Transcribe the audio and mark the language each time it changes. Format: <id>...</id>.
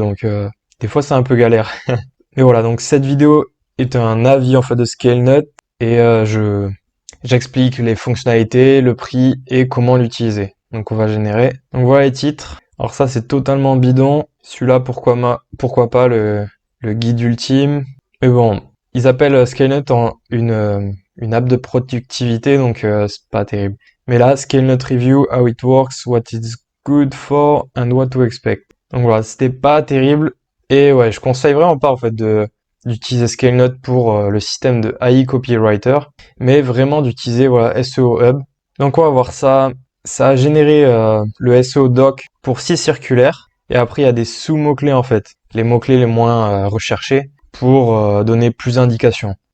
<fr>Donc des fois, c'est un peu galère. Mais voilà, donc cette vidéo est un avis en fait de ScaleNut et j'explique les fonctionnalités, le prix et comment l'utiliser. Donc on va générer. Donc voilà les titres. Alors ça c'est totalement bidon. Celui-là pourquoi pas le guide ultime. Mais bon, ils appellent ScaleNut une app de productivité donc c'est pas terrible. Mais là</fr> <en>ScaleNut Review, how it works, what it's good for and what to expect.</en> <fr>Donc voilà, c'était pas terrible et ouais, je conseille vraiment pas en fait d'utiliser ScaleNut pour le système de AI Copywriter, mais vraiment d'utiliser voilà SEO Hub. Donc on va voir ça. Ça a généré le SEO doc pour 6 circulaires. Et après, il y a des sous-mots-clés en fait. Les mots-clés les moins recherchés pour donner plus d'indications.</fr>